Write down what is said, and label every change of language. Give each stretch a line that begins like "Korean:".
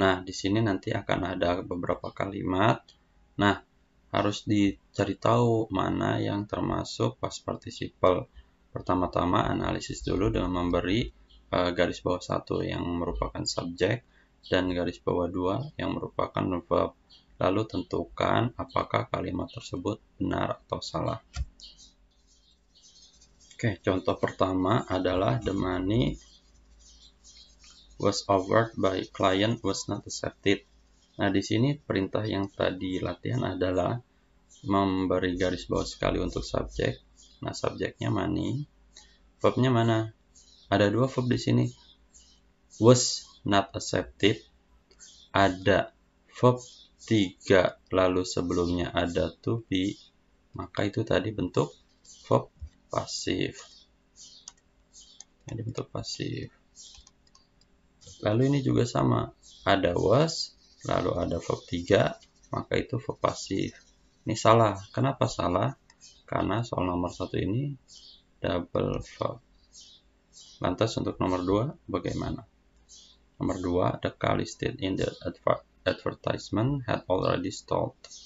Indonesian: Nah, di sini nanti akan ada beberapa kalimat. Nah, harus dicari tahu mana yang termasuk past participle. Pertama-tama analisis dulu dengan memberi garis bawah 1 yang merupakan subjek dan garis bawah 2 yang merupakan verb. Lalu tentukan apakah kalimat tersebut benar atau salah.
English: Oke,
Indonesian: contoh pertama adalah
English: the money was offered by client was not accepted.
Indonesian: Nah, di sini perintah yang tadi latihan adalah memberi garis bawah sekali untuk subjek. Nah, subjeknya money. Verbnya mana? Ada dua verb di sini.
English: Was not accepted.
Indonesian: Ada verb 3 lalu sebelumnya ada to be. Maka itu tadi bentuk verb pasif. Ini bentuk pasif. Lalu ini juga sama. Ada was, lalu ada verb 3, maka itu verb pasif. Ini salah. Kenapa salah? Karena soal nomor 1 ini double verb. Lantas untuk nomor 2 bagaimana? Nomor 2,
English: the car listed in the advertisement had already stalled.